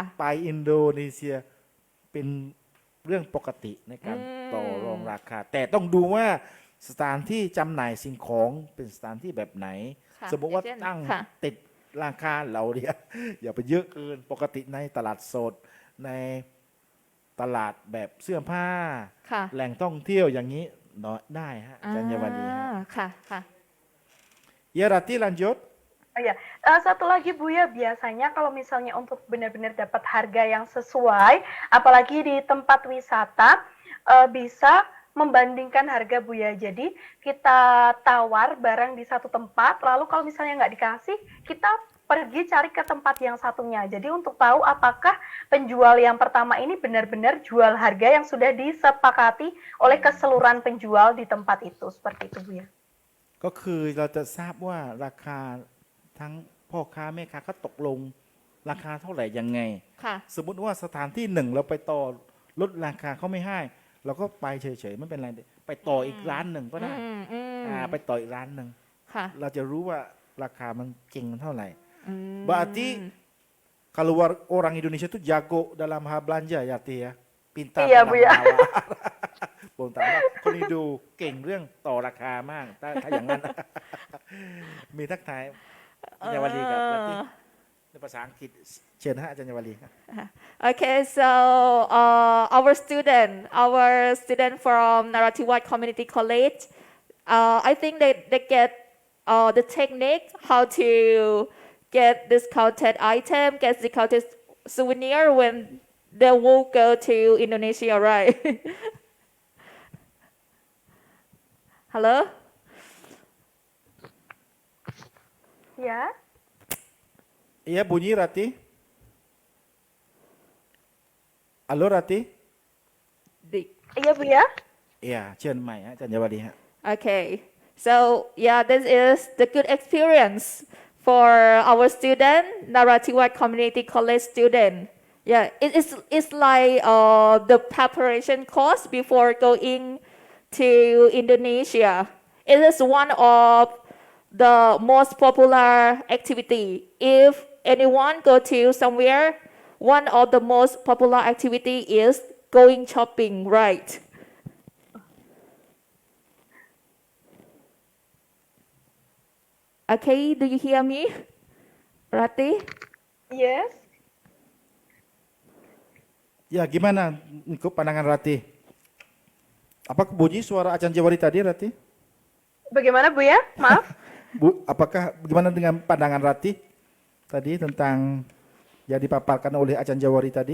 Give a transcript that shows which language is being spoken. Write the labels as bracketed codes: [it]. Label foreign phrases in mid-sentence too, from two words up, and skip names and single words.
[th] ไปอินโดนีเซียเป็นเรื่องปกติในการต่อรองราคา แต่ต้องดูว่าสถานที่จำหน่ายสิ่งของเป็นสถานที่แบบไหน ค่ะ สมมติว่า อย่างเช่น ตั้ง ค่ะ ติดราคาเราเนี่ย อย่าไปเยอะเกินปกติในตลาดสดในตลาดแบบเสื้อผ้า ค่ะ แหล่งท่องเที่ยวอย่างนี้เนาะได้ฮะอาจารย์ยวดีฮะ ค่ะค่ะ [id] Ya Rati lanjut. Oh ya, satu lagi Buya, biasanya kalau misalnya untuk benar-benar dapat harga yang sesuai, apalagi di tempat wisata, bisa membandingkan harga Buya. Jadi kita tawar barang di satu tempat, lalu kalau misalnya nggak dikasih, kita pergi cari ke tempat yang satunya. Jadi untuk tahu apakah penjual yang pertama ini benar-benar jual harga yang sudah disepakati oleh keseluruhan penjual di tempat itu. Seperti itu Buya. [th] ก็คือเราจะทราบว่าราคาทั้งพ่อค้าแม่ค้าเขาตกลงราคาเท่าไหร่ยังไง ค่ะ สมมุติว่าสถานที่หนึ่งเราไปต่อลดราคาเขาไม่ให้ เราก็ไปเฉยๆไม่เป็นไรไปต่ออีกร้านหนึ่งก็ได้ ไปต่ออีกร้านหนึ่ง ค่ะ เราจะรู้ว่าราคามันจริงเท่าไหร่ อืม [id] Berarti kalau orang Indonesia itu jago dalam hal belanja ya Ti ya. Pintar Iya, dalam Bu, ya. menawar. [th] ผมถามว่าคนนี้ดูเก่งเรื่องต่อราคามากถ้าอย่างนั้น มีทักทายอาจารย์วลีกับลัทธิในภาษาอังกฤษเชิญฮะอาจารย์วลีครับ [en] Okay, so our student from Narathiwat Community College, I think they get the technique how to get discounted item, get discounted souvenir when they will go to Indonesia, right? Hello? [id] Ya. Iya bunyi Rati. Halo Rati. Iya Buya. [th] Iya เชิญใหม่ฮะอาจารย์วลีฮะ [en] Okay, so yeah, this is the good experience for our student, Narathiwat Community College student. Yeah, it's like the preparation course before going to Indonesia. It is one of the most popular activity. If anyone go to somewhere, one of the most popular activity is going shopping, right? Okay, do you hear me, Rati? Yes. [id] Ya gimana ikut pandangan Rati? Apa bunyi suara Acan Jawari tadi Rati? Bagaimana Buya? Maaf. Bu, apakah bagaimana dengan pandangan Rati tadi tentang yang dipaparkan oleh Acan Jawari tadi?